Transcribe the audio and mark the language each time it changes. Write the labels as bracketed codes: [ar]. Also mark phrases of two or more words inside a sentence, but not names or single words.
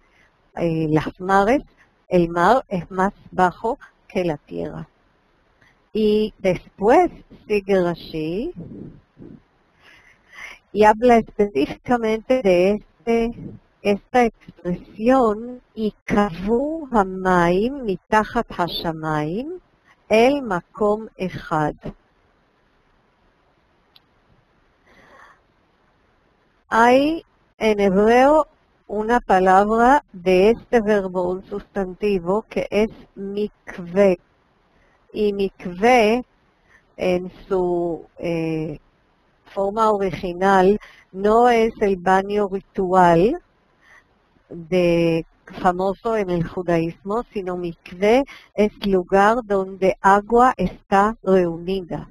[es] Las mares, el mar es más bajo que la tierra. Y después sigue Rashi y habla específicamente de esta expresión, [he] יקוו המים מתחת השמים אל מקום אחד. [es] Hay en hebreo una palabra de este verbo, un sustantivo, que es mikve. Y mikve, en su forma original, no es el baño ritual famoso en el judaísmo, sino mikve es lugar donde agua está reunida.